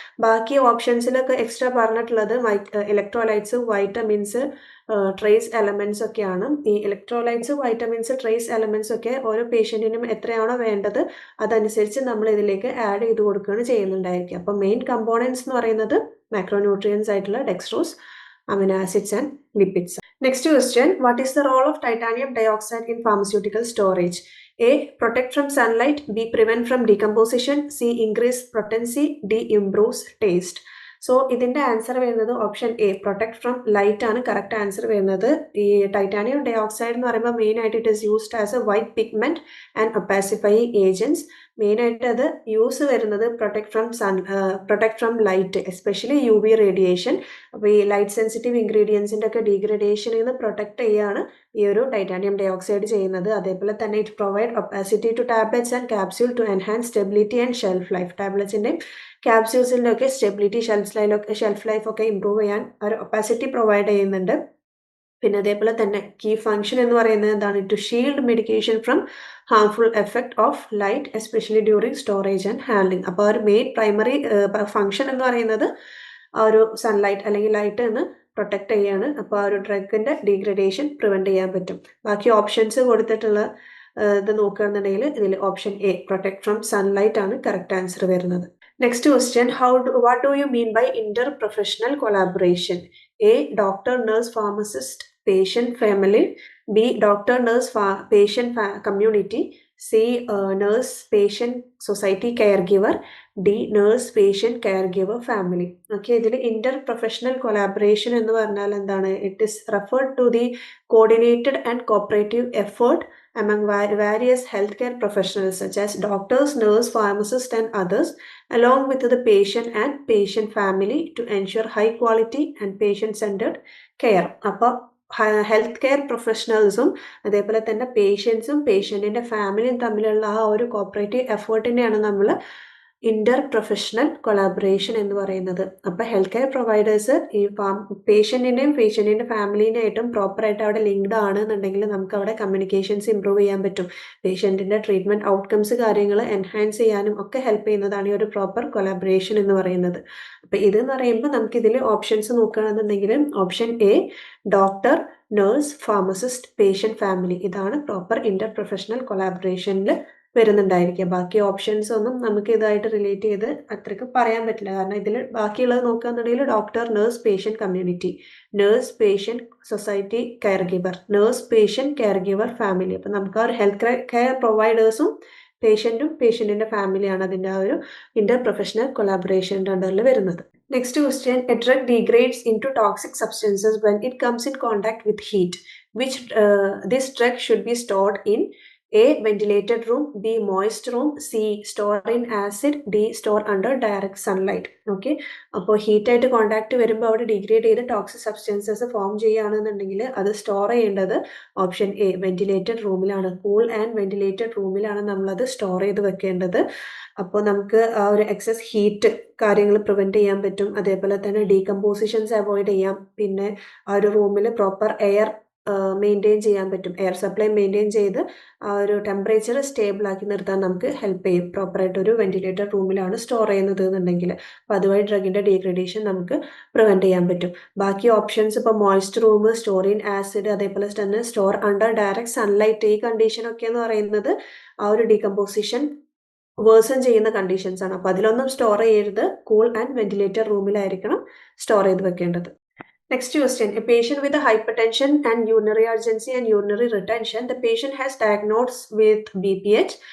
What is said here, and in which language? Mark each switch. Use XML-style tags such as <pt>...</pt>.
<ml>ബാക്കി ഓപ്ഷൻസിലൊക്കെ എക്സ്ട്രാ പറഞ്ഞിട്ടുള്ളത് electrolytes, vitamins, trace elements ഒക്കെയാണ്. ഈ ഇലക്ട്രോലൈറ്റ്സ്, വൈറ്റമിൻസ്, ട്രേസ് എലമെന്റ്സ് ഒക്കെ ഓരോ പേഷ്യൻറ്റിനും എത്രയാണോ വേണ്ടത് അതനുസരിച്ച് നമ്മൾ ഇതിലേക്ക് ആഡ് ചെയ്ത് കൊടുക്കുകയാണ് ചെയ്യുന്നുണ്ടായിരിക്കുക. അപ്പോൾ മെയിൻ കമ്പോണൻസ് എന്ന് പറയുന്നത് മാക്രോന്യൂട്രിയൻസ് ആയിട്ടുള്ള dextrose,</ml> <en>amino acids and lipids. Next question, what is the role of titanium dioxide in pharmaceutical storage? A. Protect from sunlight, B. Prevent from decomposition, C. Increase potency, D. Improves taste.</en> <ml>So ഇതിൻ്റെ answer വരുന്നത് option A protect from light ആണ് correct answer വരുന്നത്.</ml> <en>ഈ titanium dioxide</en> <ml>എന്ന് പറയുമ്പോൾ മെയിനായിട്ട്</ml> <en>It is used as a white pigment and opacifying agents.</en> <ml>മെയിനായിട്ട് അത് യൂസ് വരുന്നത് protect from light, especially UV radiation. അപ്പോൾ ഈ ലൈറ്റ് സെൻസിറ്റീവ് ഇൻഗ്രീഡിയൻസിൻ്റെ ഒക്കെ ഡീഗ്രഡേഷനിൽ നിന്ന് പ്രൊട്ടക്ട് ചെയ്യുകയാണ് ഈ ഒരു ടൈറ്റാനിയം ഡയോക്സൈഡ് ചെയ്യുന്നത്. അതേപോലെ തന്നെ</ml> <en>It provide opacity to tablets and capsule to enhance stability and shelf life.</en> <ml>ടാബ്ലറ്റ്സിൻ്റെയും ക്യാപ്സ്യൂൾസിൻ്റെ ഒക്കെ സ്റ്റെബിലിറ്റി, ഷെൽഫ് ലൈഫ് ഒക്കെ ഇമ്പ്രൂവ് ചെയ്യാൻ ഒരു ഒപ്പാസിറ്റി പ്രൊവൈഡ് ചെയ്യുന്നുണ്ട്. പിന്നെ അതേപോലെ തന്നെ കീ ഫംഗ്ഷൻ എന്ന് പറയുന്നത് എന്താണ്?</ml> <en>To shield medication from harmful effect of light, especially during storage and handling.</en> <ml>അപ്പോൾ ഒരു മെയിൻ പ്രൈമറി ഫംഗ്ഷൻ എന്ന് പറയുന്നത് ആ ഒരു സൺലൈറ്റ് അല്ലെങ്കിൽ ലൈറ്റ് നിന്ന് പ്രൊട്ടക്ട് ചെയ്യാണ്. അപ്പോൾ ആ ഒരു ഡ്രഗിൻ്റെ ഡീഗ്രഡേഷൻ പ്രിവെൻറ്റ് ചെയ്യാൻ പറ്റും. ബാക്കി ഓപ്ഷൻസ് കൊടുത്തിട്ടുള്ള ഇത് നോക്കുകയാണെന്നുണ്ടെങ്കിൽ ഇതിൽ option A protect from sunlight ആണ് കറക്റ്റ് ആൻസർ വരുന്നത്.</ml> <en>Next question, what do you mean by interprofessional collaboration? A. Doctor, nurse, pharmacist, patient family, B doctor nurse patient community, C nurse patient society caregiver, D nurse patient caregiver family.</en> <ml>Okay, ഇതിൽ interprofessional collaboration എന്ന് പറഞ്ഞാൽ എന്താണ്?</ml> <en>It is referred to the coordinated and cooperative effort among various healthcare professionals such as doctors, nurse, pharmacists and others along with the patient and patient family to ensure high quality and patient-centered care.</en> <ml>അപ്പോൾ health care പ്രൊഫഷണൽസും അതേപോലെ തന്നെ പേഷ്യൻസും പേഷ്യൻറ്റിൻ്റെ ഫാമിലിയും തമ്മിലുള്ള ആ ഒരു cooperative എഫേർട്ടിനെയാണ് നമ്മൾ Inter professional collaboration എന്ന് പറയുന്നത്. അപ്പോൾ ഹെൽത്ത് കെയർ പ്രൊവൈഡേഴ്സ് ഈ പേഷ്യൻറ്റിൻ്റെയും പേഷ്യൻറ്റിൻ്റെ ഫാമിലിനായിട്ടും പ്രോപ്പറായിട്ട് അവിടെ ലിങ്ക്ഡ് ആണെന്നുണ്ടെങ്കിൽ നമുക്ക് അവിടെ കമ്മ്യൂണിക്കേഷൻസ് ഇമ്പ്രൂവ് ചെയ്യാൻ പറ്റും. പേഷ്യൻറ്റിൻ്റെ ട്രീറ്റ്മെൻറ്റ് ഔട്ട്കംസ് കാര്യങ്ങൾ എൻഹാൻസ് ചെയ്യാനും ഒക്കെ ഹെൽപ്പ് ചെയ്യുന്നതാണ് ഈ ഒരു പ്രോപ്പർ കൊളാബറേഷൻ എന്ന് പറയുന്നത്. അപ്പോൾ ഇതെന്ന് പറയുമ്പോൾ നമുക്കിതിൽ ഓപ്ഷൻസ് നോക്കുകയാണെന്നുണ്ടെങ്കിൽ option A doctor, nurse, pharmacist, patient family, ഇതാണ് പ്രോപ്പർ ഇന്റർ പ്രൊഫഷണൽ കൊളാബറേഷനിൽ വരുന്നുണ്ടായിരിക്കുക. ബാക്കി ഓപ്ഷൻസ് ഒന്നും നമുക്ക് ഇതായിട്ട് റിലേറ്റ് ചെയ്ത് അത്രയ്ക്ക് പറയാൻ പറ്റില്ല. കാരണം ഇതിൽ ബാക്കിയുള്ളത് നോക്കുകയാണെന്നുണ്ടെങ്കിൽ doctor, nurse, patient community, nurse, patient society, care giver, nurse, patient, care giver, family. അപ്പം നമുക്ക് ആ ഒരു ഹെൽത്ത് കെയർ പ്രൊവൈഡേഴ്സും പേഷ്യൻറ്റും പേഷ്യൻറ്റിൻ്റെ ഫാമിലിയാണ് അതിൻ്റെ ആ ഒരു ഇന്റർ പ്രൊഫഷണൽ കൊളാബറേഷൻ്റെ അണ്ടറിൽ വരുന്നത്.</ml> <en>Next question, a drug degrades into toxic substances when it comes in contact with heat. Which this drug should be stored in? A ventilated room, B moist room, C store in acid, D store under direct sunlight.</en> <ml>Okay, അപ്പോൾ ഹീറ്റായിട്ട് contact വരുമ്പോൾ അവിടെ degrade ചെയ്ത് toxic substances form ചെയ്യുകയാണെന്നുണ്ടെങ്കിൽ അത് store ചെയ്യേണ്ടത് option A ventilated റൂമിലാണ്. Cool and ventilated റൂമിലാണ് നമ്മളത് സ്റ്റോർ ചെയ്ത് വെക്കേണ്ടത്. അപ്പോൾ നമുക്ക് ആ ഒരു എക്സസ് ഹീറ്റ് കാര്യങ്ങൾ പ്രിവെൻറ്റ് ചെയ്യാൻ പറ്റും. അതേപോലെ തന്നെ ഡീകമ്പോസിഷൻസ് അവോയ്ഡ് ചെയ്യാം. പിന്നെ ആ ഒരു റൂമിൽ പ്രോപ്പർ എയർ മെയിൻറ്റെയിൻ ചെയ്യാൻ പറ്റും. എയർ സപ്ലൈ മെയിൻറ്റെയിൻ ചെയ്ത് ആ ഒരു ടെമ്പറേച്ചർ സ്റ്റേബിൾ ആക്കി നിർത്താൻ നമുക്ക് ഹെൽപ്പ് ചെയ്യും. പ്രോപ്പറായിട്ട് ഒരു വെന്റിലേറ്റഡ് റൂമിലാണ് സ്റ്റോർ ചെയ്യുന്നത് എന്നുണ്ടെങ്കിൽ അപ്പോൾ അതുവഴി ഡ്രഗിൻ്റെ ഡീഗ്രഡേഷൻ നമുക്ക് പ്രിവെൻറ്റ് ചെയ്യാൻ പറ്റും. ബാക്കി ഓപ്ഷൻസ് ഇപ്പോൾ moist room, store in acid, അതേപോലെ തന്നെ സ്റ്റോർ അണ്ടർ ഡയറക്റ്റ് സൺലൈറ്റ്, ഈ കണ്ടീഷനൊക്കെ എന്ന് പറയുന്നത് ആ ഒരു ഡീകമ്പോസിഷൻ വേഴ്സൺ ചെയ്യുന്ന കണ്ടീഷൻസ് ആണ്. അപ്പോൾ അതിലൊന്നും സ്റ്റോർ ചെയ്യരുത്. കൂൾ ആൻഡ് വെന്റിലേറ്റഡ് റൂമിലായിരിക്കണം സ്റ്റോർ ചെയ്ത് വെക്കേണ്ടത്.</ml> <en>Next question, a patient with a hypertension and urinary urgency and urinary retention, the patient has diagnosed with BPH.</en>